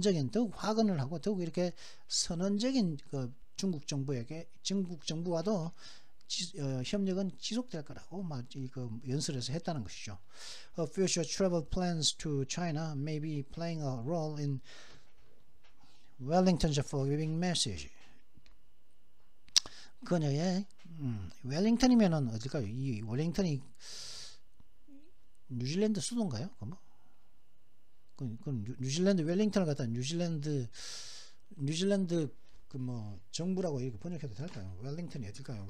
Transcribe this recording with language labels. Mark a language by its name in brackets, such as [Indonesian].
[Korean] 더욱 화근을 하고 더욱 이렇게 선언적인 그 중국 정부와도 협력은 지속될 거라고 그 연설에서 했다는 것이죠. [English] Future travel plans to China may be playing a role in Wellington's forgiving message. [Korean] 그녀의 웰링턴이면은 어딜까요? 이 웰링턴이 뉴질랜드 수도인가요? 그럼 뉴질랜드 웰링턴을 갖다 뉴질랜드 그 뭐 정부라고 이렇게 번역해도 될까요? 웰링턴이 어딜까요?